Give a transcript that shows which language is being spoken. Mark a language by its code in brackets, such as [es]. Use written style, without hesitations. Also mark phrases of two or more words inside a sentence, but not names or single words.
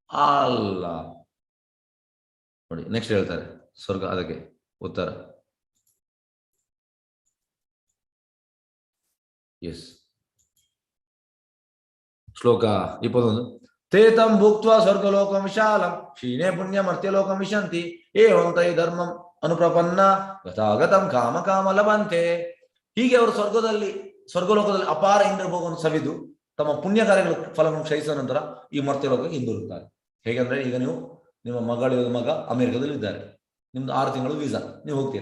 [kn] ಅಲ್ಲ ನೋಡಿ, ನೆಕ್ಸ್ಟ್ ಹೇಳ್ತಾರೆ ಸ್ವರ್ಗ, ಅದಕ್ಕೆ ಉತ್ತರ. ಎಸ್, ಶ್ಲೋಕ 21. [sa] ತೇತಂ ಭುಕ್ತ್ವಾ ಸ್ವರ್ಗಲೋಕಂ ವಿಶಾಲಂ ಕ್ಷೀಣೇ ಪುಣ್ಯ ಮರ್ತ್ಯಲೋಕಂ ವಿಶಂತಿ ಏವಂ ತೈ ಧರ್ಮಂ ಅನುಪ್ರಪನ್ನ ಗತಾಗತಂ ಕಾಮ ಕಾಮ ಲಭಂತೆ. [kn] ಹೀಗೆ ಅವರು ಸ್ವರ್ಗಲೋಕದಲ್ಲಿ ಅಪಾರ ಇಂದ್ರಭೋಗವನ್ನು ಸವಿದು ತಮ್ಮ ಪುಣ್ಯ ಕಾರ್ಯಗಳ ಫಲವನ್ನು ಕ್ಷಯಿಸಿದ ನಂತರ ಈ ಮರ್ತ್ಯಲೋಕಕ್ಕೆ ಹಿಂದಿರುತ್ತಾರೆ. ಹೇಗೆಂದ್ರೆ, ಈಗ ನೀವು ನಿಮ್ಮ ಮಗ ಅಮೆರಿಕದಲ್ಲಿ ಇದ್ದಾರೆ, ನಿಮ್ದು 6 ತಿಂಗಳು ವೀಸಾ, ನೀವು ಹೋಗ್ತೀರಿ.